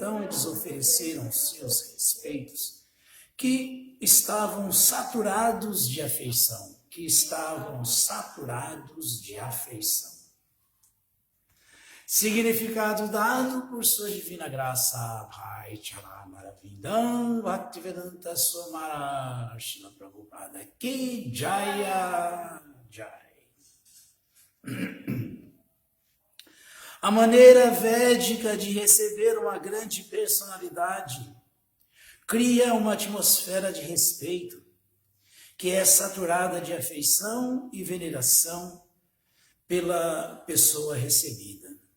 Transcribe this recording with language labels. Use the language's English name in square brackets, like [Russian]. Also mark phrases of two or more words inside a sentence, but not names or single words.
[Portuguese] que estavam saturados de afeição, Significado dado por sua divina graça, Bhai Charamaravidam, Bhaktivedanta Swamara, Srila Prabhupada Ki Jaya Jai. A maneira védica de receber uma grande personalidade cria uma atmosfera de respeito, que é saturada de afeição e veneração pela pessoa recebida.